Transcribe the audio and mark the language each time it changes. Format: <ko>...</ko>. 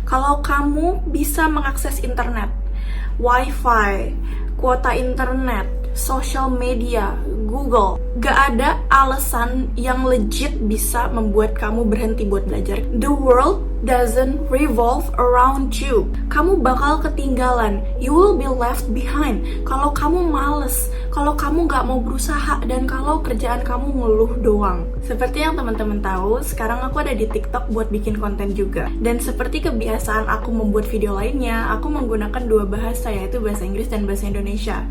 <id>Kalau kamu bisa mengakses internet, wifi, kuota internet, social media, Google, gak ada alasan yang legit bisa membuat kamu berhenti buat belajar.</id> <en>The world doesn't revolve around you.</en> <id>Kamu bakal ketinggalan.</id> <en>You will be left behind.</en> <id>Kalau kamu males, kalau kamu gak mau berusaha, dan kalau kerjaan kamu ngeluh doang. Seperti yang teman-teman tahu, sekarang aku ada di TikTok buat bikin konten juga. Dan seperti kebiasaan aku membuat video lainnya, aku menggunakan dua bahasa, yaitu bahasa Inggris dan bahasa Indonesia.</id>